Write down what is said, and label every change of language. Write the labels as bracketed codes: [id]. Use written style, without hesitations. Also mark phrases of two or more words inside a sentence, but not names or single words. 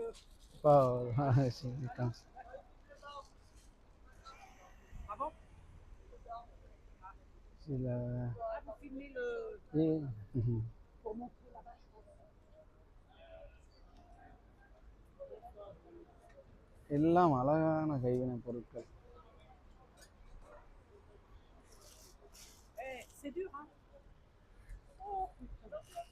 [fr] Pas, c'est Ah bon? [ta] சில [fr] Ah, vous filmez le... ம்ஹும். pour montrer là-bas. [ta] எல்லாம் அழகான கைவினை பொருட்கள். [fr] Eh, c'est dur, hein? Oh, putain.